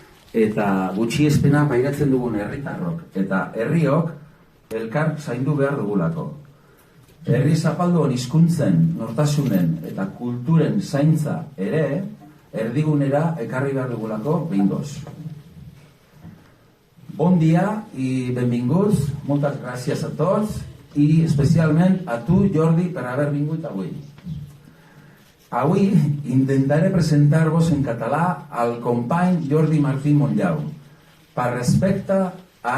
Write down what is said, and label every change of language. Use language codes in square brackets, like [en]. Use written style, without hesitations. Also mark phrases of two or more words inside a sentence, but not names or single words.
[eu] eta gutxiespena pairatzen dugun herritarrok eta herriok elkar zaindu behar dugulako. Herri zapalduan hizkuntzen, nortasunen eta kulturen zaintza ere erdigunera ekarri behar dugulako behingoz. [ca] Bon dia y benvinguts, moltes gràcies a tots i especialment a tu, Jordi, per haver vingut avui. Avui intentaré presentar-vos en català al company Jordi Martí Montllau, per respecte a